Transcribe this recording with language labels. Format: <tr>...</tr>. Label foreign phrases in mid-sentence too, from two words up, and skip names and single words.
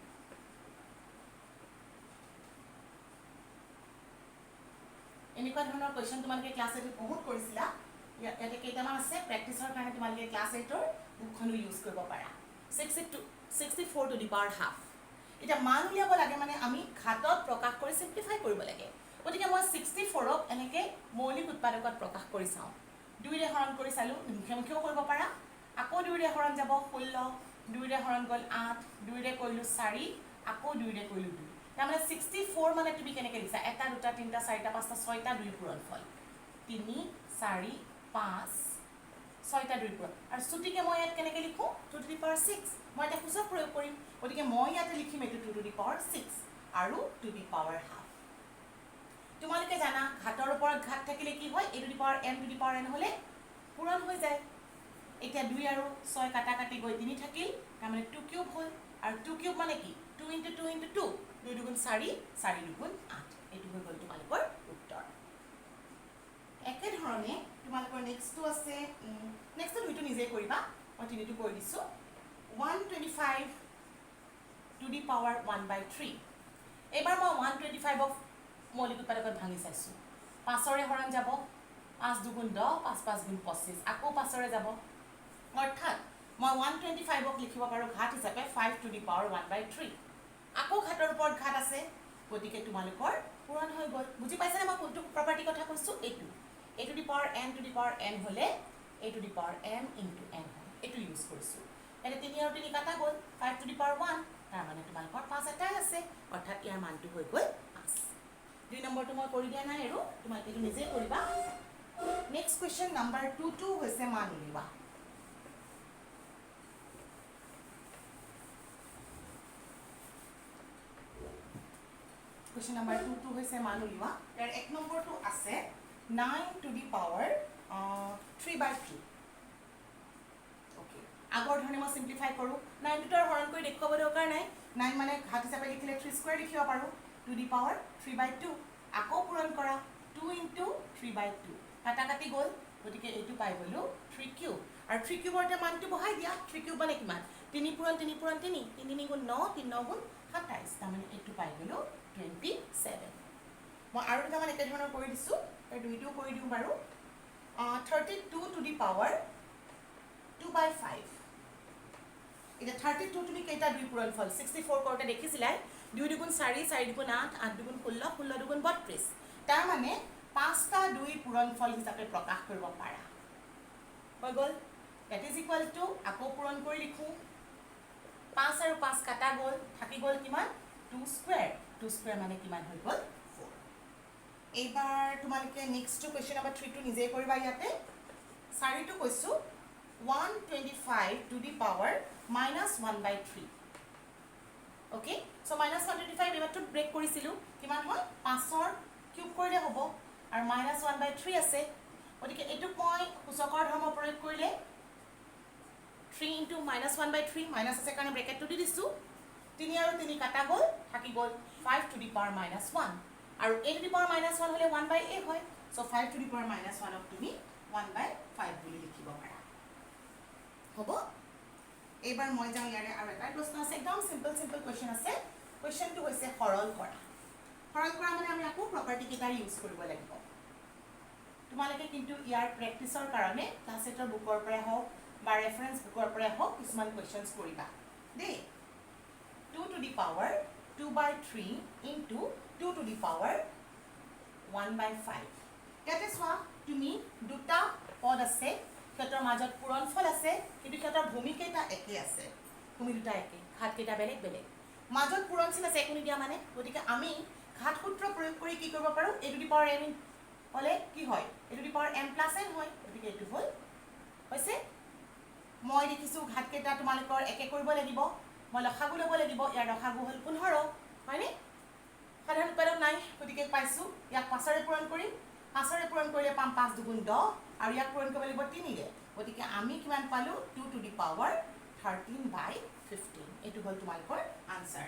<as>এনেকুৱা ধৰণৰ কুৱেশ্যন তোমালোকে ক্লাছ 8 বহুত কৰিছিলা ইয়াতে কেইটামান আছে প্ৰেক্টিছৰ কাৰণে তোমালোকে ক্লাছ 8ৰ বুকখনো ইউজ কৰিব পাৰা 64</as> <en>to the power</en> <as>½ এতিয়া মান উলিয়াব লাগে মানে আমি ঘাতত প্ৰকাশ কৰি সিম্পলিফাই কৰিব লাগে গতিকে মই 64ক এনেকে মৌলিক উৎপাদকত প্ৰকাশ কৰি চাওঁ 2ৰে হৰণ কৰি চালোঁ মুখে মুখেও কৰিব পাৰা আকৌ 2ৰে হৰণ যাব 16 2ৰে হৰণ গ'ল 8 2ৰে কৰিলোঁ 4 আকৌ 2ৰে কৰিলোঁ 2 তাৰমানে 64 মানে তুমি কেনেকৈ লিখিছা 1 2 3 4 5 6টা 2 পূৰণফল 3 4 5 6টা 2 পূৰণ আৰু চুটিকে মই ইয়াত কেনেকৈ লিখোঁ 2</as> <en>to the power</en> <as>6 মই এটা সূচক প্ৰয়োগ কৰিম গতিকে মই ইয়াতে লিখিম এইটো 2</as> <en>to the power</en> <as>6 আৰু 2</as> <en>to the power half</en> <as>তোমালোকে জানা ঘাতৰ ওপৰত ঘাত থাকিলে কি হয়</as> <en>a to the power m to the power n</en> <as>হ'লে পূৰণ হৈ যায় এতিয়া 2 আৰু 6 কাটা কাটি গৈ 3 থাকিল তাৰমানে 2 কিউব হ'ল আৰু 2 কিউব মানে কি</as> <en>2 into 2 into 2</en> <as>2 দুগুণ 4 4 দুগুণ 8 এইটো হৈ গ'ল তোমালোকৰ উত্তৰ একেধৰণে তোমালোকৰ নেক্সটটো আছে নেক্সটটো দুইটো নিজে কৰিবা মই তিনিটো কৰি দিছোঁ 125</as> <en>to the power</en> <as>1/3 এবাৰ মই 125ক মৌলিক উৎপাদকত ভাঙি চাইছোঁ 5ৰে হৰণ যাব 5 দুগুণ 10 5 5 গুণ 25 আকৌ 5ৰে যাব অৰ্থাৎ মই 125ক লিখিব পাৰোঁ ঘাত হিচাপে 5</as> <en>to the power</en> <as>1/3 আকৌ ঘাতৰ ওপৰত ঘাত আছে গতিকে তোমালোকৰ পূৰণ হৈ গ'ল বুজি পাইছানে মই কোনটো প্ৰপাৰ্টি কথা কৈছোঁ এইটো</as> <en>a to the power n</en> <as>to the power n হ'লে</as> <en>a to the power m into n</en> <as>হয় এইটো ইউজ কৰিছোঁ এনে 3 আৰু 3 কাটা গ'ল 5</as> <en>to the power</en> <as>1 তাৰমানে তোমালোকৰ 5 এটাই আছে অৰ্থাৎ ইয়াৰ মানটো হৈ গ'ল 5 2 নম্বৰটো মই কৰি দিয়া নাই আৰু তোমালোকে এইটো নিজে কৰিবা</as> <en>next question number</en> <as>2 হৈছে মান উলিওৱা</as> <en>question number</en> <as>2 হৈছে মান উলিওৱা ইয়াৰ 1 নম্বৰটো আছে 9</as> <en>to the power</en> <as>3/2 okay আগৰ ধৰণে মই সিম্পলিফাই কৰোঁ 9 টো হৰণ কৰি দেখুৱাব দৰকাৰ নাই 9 মানে ঘাত হিচাপে লিখিলে 3 স্কয়াৰ লিখিব পাৰোঁ 2</as> <en>the power</en> <as>3/2 আকৌ পূৰণ কৰা 2 into 3/2 কাটা কাটি গ'ল গতিকে এইটো পাই গ'লোঁ 3 কিউব আৰু 3 কিউবৰ এটা মানটো বহাই দিয়া 3 কিউব মানে কিমান 3 পূৰণ 3 পূৰণ 3 3 গুণ 9 3 9 গুণ 27 তাৰমানে এইটো পাই গ'লোঁ 27 মই আৰু দুটামান একেধৰণৰ কৰি দিছোঁ তাৰ দুইটোও কৰি দিওঁ বাৰু 32</as> <en>to the power</en> <as>2/5 এটা 32 তুমি কেইটা 2 পূৰণফল 64 কৰোঁতে দেখিছিলাই 2 দুগুণ 4 4 দুগুণ 8 8 দুগুণ 16 16 দুগুণ 32 তাৰ মানে 5টা 2 পূৰণফল হিচাপে প্ৰকাশ কৰিব পাৰা হৈ গ'ল that</as> <en>is equal to</en> <as>আকৌ পূৰণ কৰি লিখোঁ 5 আৰু 5 কাটা গ'ল থাকি গ'ল কিমান 2 স্কয়াৰ 2 স্কয়াৰ মানে কিমান হৈ গ'ল 4 এইবাৰ তোমালোকে</as> <en>next question number</en> <as>3 টো নিজে কৰিবা ইয়াতে 4টো কৈছোঁ 125</as> <en>to the power</en> <as>-1/3</as> <en>okay so</en> <as>-125 এবাৰটো ব্ৰেক কৰিছিলোঁ কিমান হয় 5ৰ কিউব কৰিলে হ'ব আৰু -1/3 আছে গতিকে এইটোক মই সূচকৰ ধৰ্ম প্ৰয়োগ কৰিলে 3 into -1/3 মাইনাছ আছে কাৰণে ব্ৰেকেটটো দি দিছোঁ 3 আৰু 3 কাটা গ'ল থাকি গ'ল 5</as> <en>to the</en> <as>power -1 আৰু</as> <en>a to the power</en> <as>-1 হ'লে 1/a হয়</as> <en>so 5 to the power</en> <as>-1 ক তুমি 1/5 বুলি লিখিব পাৰা হ'ব এইবাৰ মই যাওঁ ইয়াৰে আৰু এটা প্ৰশ্ন আছে একদম</as> <en>simple question</en> <as>আছে কুৱেশ্যনটো হৈছে সৰল কৰা মানে আমি আকৌ প্ৰপাৰ্টি কেইটা ইউজ কৰিব লাগিব তোমালোকে কিন্তু ইয়াৰ প্ৰেক্টিছৰ কাৰণে ক্লাছ 8ৰ বুকৰ পৰাই হওক বা</as> <en>reference bookৰ</en> <as>পৰাই হওক কিছুমান কুৱেশ্যনছ কৰিবা দেই 2</as> <en>to the power 2/3 into 2 to the power</en> <as>1/5 ইয়াতে চোৱা তুমি দুটা পদ আছে ক্ষেত্ৰৰ মাজত পূৰণফল আছে কিন্তু ক্ষেত্ৰৰ ভূমি কেইটা একে আছে ভূমি দুটা একে ঘাত কেইটা বেলেগ বেলেগ মাজত পূৰণ চিন আছে একো নিদিয়া মানে গতিকে আমি ঘাত সূত্ৰ প্ৰয়োগ কৰি কি কৰিব পাৰোঁ</as> <en>a to the power m</en> <as>হ'লে কি হয়</as> <en>a to the power m plus n</en> <as>হয় গতিকে এইটো হ'ল হৈছে মই দেখিছোঁ ঘাত কেইটা তোমালোকৰ একে কৰিব লাগিব মই লসাগু ল'ব লাগিব ইয়াৰ লসাগু হ'ল 15 হয়নে সাধাৰণ উৎপাদক নাই গতিকে পাইছোঁ ইয়াক 5ৰে পূৰণ কৰিম 5ৰে পূৰণ কৰিলে পাম 5 দুগুণ 10 আৰু ইয়াক পূৰণ কৰিব লাগিব 3ৰে গতিকে আমি কিমান পালোঁ 2</as> <en>to the power</en> <as>13/15 এইটো হ'ল তোমালোকৰ আনসাৰ</as>